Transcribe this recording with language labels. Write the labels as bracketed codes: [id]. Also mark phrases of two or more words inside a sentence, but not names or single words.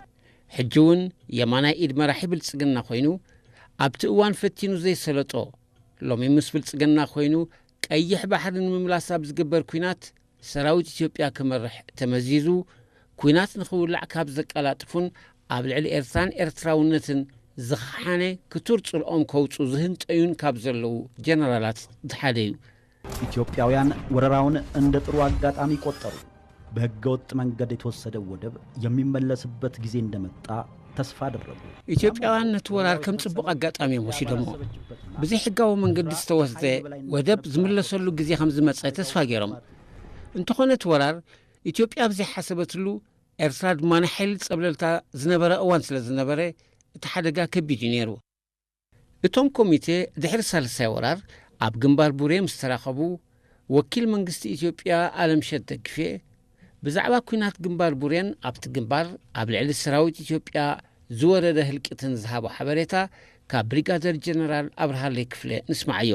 [ti] ሕጂውን የማናይ ኢድ መራሒ ብልጽግና ኮይኑ ኣብቲ እዋን ፈቲኑ ዘይሰለጦ ሎሚ ምስ ብልጽግና ኮይኑ ቀይሕ ባሕርን ምምላስ ኣብ ዝግበር ኩናት ሰራዊት ኢትዮጵያ ክመርሕ ተመዚዙ ኩናት ንኽውላዕ ካብ ዘቀላጥፉን ኣብ ልዕሊ ኤርትራን ኤርትራውነትን ዝኸሓነ ክቱር ጽልኦም ከውፁ ዝህንጠዩን ካብ ዘለዉ ጀነራላት ዝሓደ እዩ። [am] ኢትዮጵያውያን ወረራውን እንደ ጥሩ አጋጣሚ ቆጠሩ። በሕገወጥ መንገድ የተወሰደው ወደብ የሚመለስበት ጊዜ እንደመጣ ተስፋ አደረጉ። [ti] ኢትዮጵያውያን ነቲ ወራር ከም ጽቡቕ ኣጋጣሚ ወሲዶሞ ብዘይ ሕጋዊ መንገዲ ዝተወስደ ወደብ ዝምለሰሉ ጊዜ ከም ዝመጸ ተስፋ ገይሮም። እንተኾነ ወራር ኢትዮጵያ ብዘይሓሰበትሉ ኤርትራ ድማ ናይ ሓይሊ ጸብለልታ ዝነበረ እዋን ስለ ዝነበረ እቲ ሓደጋ ከቢድ እዩ ነይሩ። እቶም ኮሚቴ ድሕሪ ሳልሳይ ወራር ኣብ ግንባር ቡሬ ምስ ተራኸቡ ወኪል መንግስቲ ኢትዮጵያ ኣለምሸት ደግፌ ብዛዕባ ኩናት ግንባር ቡሬን ኣብቲ ግንባር ኣብ ልዕሊ ሰራዊት ኢትዮጵያ ዝወረደ ህልቂትን ዝሃቦ ሓበሬታ ካብ ብሪጋደር ጀነራል ኣብርሃለይ ክፍለ ንስማዕዮ።